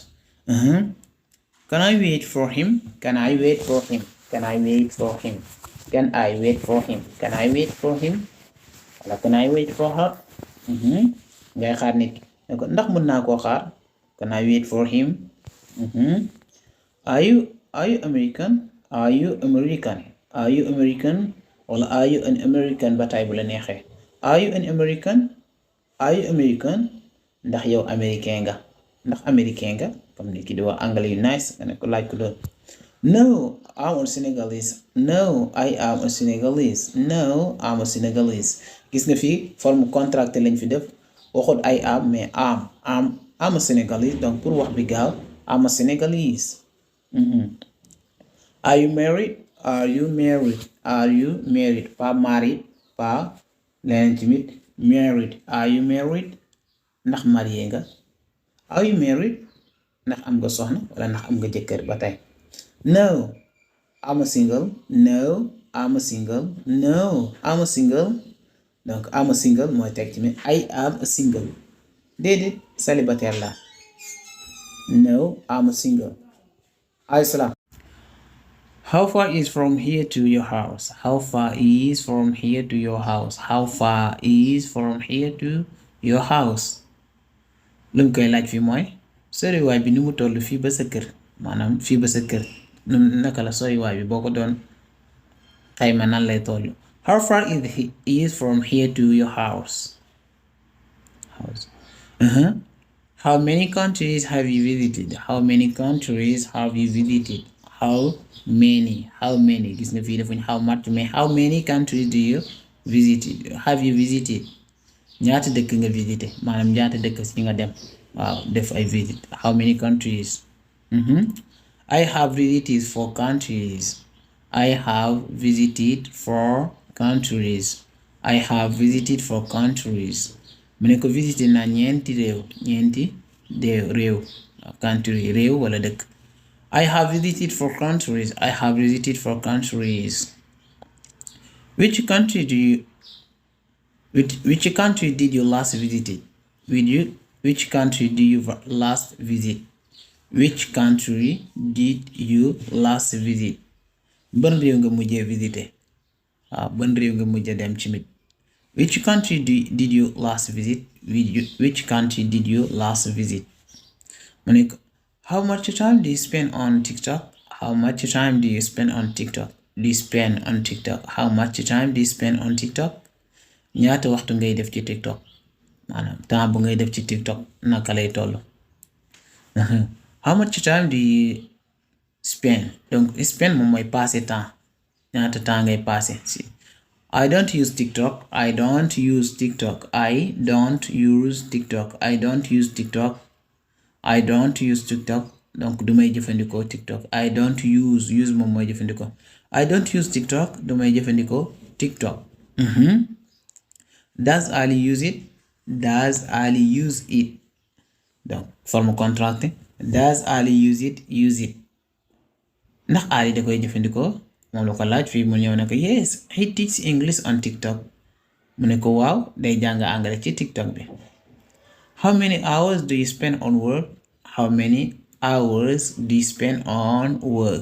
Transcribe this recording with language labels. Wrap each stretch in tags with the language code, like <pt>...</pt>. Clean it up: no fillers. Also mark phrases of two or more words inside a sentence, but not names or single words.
<en>Can I wait for him? Can I wait for him? Can I wait for him? Can I wait for him? Can I wait for him? wala can I wait for her?</en> <wo>ngay xaar nit ne ko ndax mën naa koo xaar.</wo> <en>Can I wait for him? Are you American? Are you American? Are you American? wala are you an American</en> <wo>ba tey bu la neexee.</wo> <en>Are you an American? Are you American?</en> <wo>ndax yow américain nga. ndax américain nga comme ni ki di wax anglais yu nice nga ne ko laaj ko doon.</wo> <en>No, I'm a Senegalese. No, I am a Senegalese. No, I'm a Senegalese.</en> <wo>Gis nga fii</wo> <fr>forme contracté</fr> <wo>lañ fi def waxut</wo> <en>I am</en> <wo>mais</wo> <en>I'm a Senegalese</en> <fr>donc pour</fr> <wo>wax bi gaaw</wo> <en>I'm a Senegalese. Are you married? Are you married? Are you married? Pas married,</en> <wo>pas leneen tamit married.</wo> <en>Are you married?</en> <wo>ndax marié nga.</wo> <en>Are you married?</en> <wo>Ndax am nga soxna wala ndax am nga jëkkër ba tey.</wo> <en>No, I'm a single. No, I'm a single. No, I'm a single. Donc I'm a single</en> <wo>mooy teg ci mi</wo> <en>I am a single.</en> <wo>Déedéet célibataire la.</wo> <en>No, I'm a single. Ay salaam. How far is from here to your house? How far is from here to your house? How far is from here to your house?</en> <wo>lu mu koy laaj fii mooy soriwaay bi ni mu toll fii ba sa kër maanaam fii ba sa kër naka la soriwaay bi boo ko doon xayma nan lay toll.</wo> <en>How far is from here to your house? How many countries have you visited? How many countries have you visited? How many</en> <wo>gis nga fii defuñ</wo> <en>how much mais how many countries do you have you visited?</en> <wo>ñaata dëkk nga visité maanaam ñaata dëkk ci nga dem waaw def ay visit.</wo> <en>How many countries? I have visited 4 countries. I have visited 4 countries. I have visited 4 countries.</en> <wo>mu ne ko visité na ñeenti réew country réew wala dëkk.</wo> <en>I have visited 4 countries. I have visited 4 countries. Which country did you last visit? Which country did you last visit? Which country did you last visit?</en> <wo>Ban réew nga mujjee visité? Ban réew nga mujjee dem ci mit?</wo> <en>Which country did you last visit? Which country did you last visit?</en> <wo>mu ne ko</wo> <en>how much time do you spend on TikTok? How much time do you spend on TikTok? How much time do you spend on TikTok?</en> <wo>ñaata waxtu ngay def ci TikTok maanaam temps bu ngay def ci TikTok naka lay toll.</wo> <en>How much time do you spend?</en> <wo>Donc spend moom mooy</wo> <fr>passer temps</fr> <wo>ñaata temps ngay passer si.</wo> <en>I don't use TikTok. I don't use TikTok. I don't use TikTok. I don't use TikTok. I don't use TikTok.</en> <wo>Donc du may jëfandikoo TikTok.</wo> <en>I don't use</en> <wo>moom mooy jëfandikoo.</wo> <en>I don't use TikTok.</en> <wo>Du may jëfandikoo TikTok.</wo> <en>Does Ali use it? Does Ali use it?</en> <fr>Donc forme contracté.</fr> <en>Does Ali use it? Use it.</en> <wo>ndax Ali da koy jëfandikoo moom la ko laaj fii mu ñëw ne ko</wo> <en>yes he teaches English on TikTok.</en> <wo>mu ne ko waaw day jàng anglais ci TikTok bi.</wo> <en>How many hours do you spend on work? How many hours do you spend on work?</en>